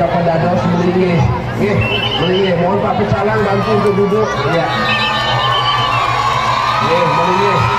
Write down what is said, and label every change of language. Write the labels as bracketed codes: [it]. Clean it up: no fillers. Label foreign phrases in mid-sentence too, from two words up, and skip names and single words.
[ban] dados melinggih. Nggih, melinggih. [id] Mohon Pak Pecalang bantu untuk duduk. Ya. [ban] Nggih, melinggih.